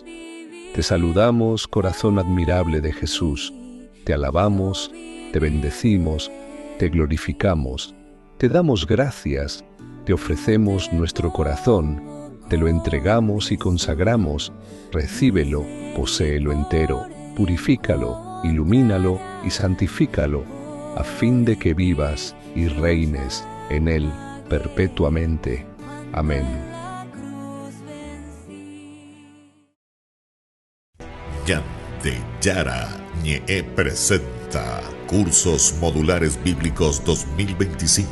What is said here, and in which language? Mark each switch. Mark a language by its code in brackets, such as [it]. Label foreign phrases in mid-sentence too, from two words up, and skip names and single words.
[es] Te saludamos, corazón admirable de Jesús. Te alabamos, te bendecimos, te glorificamos, te damos gracias, te ofrecemos nuestro corazón, te lo entregamos y consagramos. Recíbelo, poséelo entero, purifícalo, ilumínalo y santifícalo, a fin de que vivas y reines en él perpetuamente. Amén. Yande Yara Ñe presenta Cursos Modulares Bíblicos 2025.